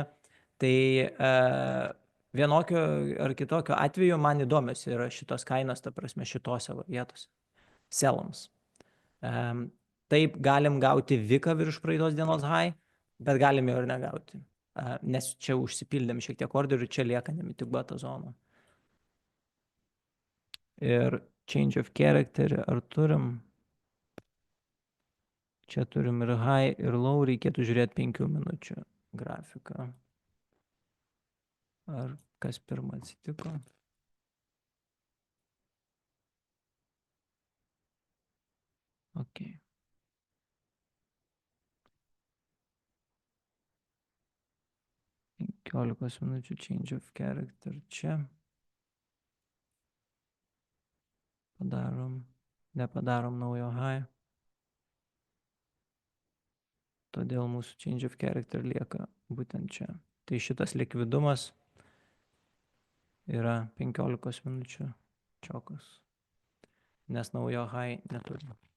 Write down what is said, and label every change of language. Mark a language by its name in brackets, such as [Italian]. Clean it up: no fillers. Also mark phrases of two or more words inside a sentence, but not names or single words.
[Lithuanian] Tai vienokio ar kitokio atveju man įdomios yra šitos kainos, ta prasme šitose vietose, selams. Taip galim gauti viką virš praeitos dienos high, bet galim jo ir negauti, nes čia užsipildėm šiek tiek orderių, čia lieka nemitiguota zona. [English] Ir change of character, [Lithuanian] ar turim? Čia turim ir high, ir low, reikėtų žiūrėti 5 minučių grafiką. Ar kas pirmą atsitiko? Ok. Penkiolikos minučių [English] change of character [Lithuanian] čia. Nepadarom naujo high. Todėl mūsų [English] change of character [Lithuanian] lieka būtent čia. Tai šitas likvidumas yra 15 minučių čiokas, nes naujo high neturime.